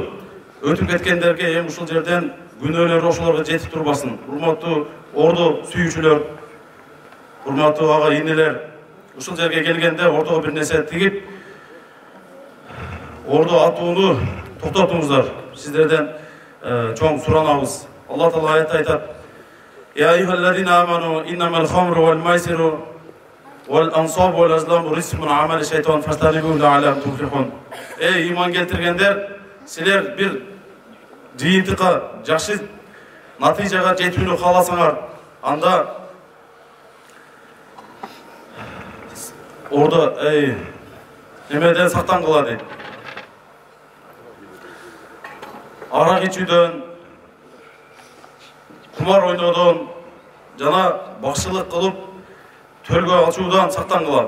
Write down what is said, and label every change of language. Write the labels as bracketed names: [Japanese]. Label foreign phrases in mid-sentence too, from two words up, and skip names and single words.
[Kyrgyz] Өтүп кеткендерге эми ушул жерден күнөөлөр ошолорго жетип турбасын. Урматтуу ордо сүйүүчүлөр, урматтуу ага инелер, ушул жерге келгенде ортого бир нерсе тигип, ордо атууну токтотуңуздар. Сиздерден чоң суранабыз. Алла таала аятта айтат: [Arabic] "يا أيها الذين آمنوا إنما الخمر والميسر والأنصاب والأزلام رجس عمل الشيطان فاجتنبوه لعلكم تفلحون." [Kyrgyz] Эй иман келтиргендер, силер бир жыйынтыкка, жакшы натыйжага жетүүнү кааласаңар, анда ордо немеден сактангыла дейт. Арак ичүүдөн, кумар ойнодон жана бакчылык кылып төлгө ачуудан сактангыла.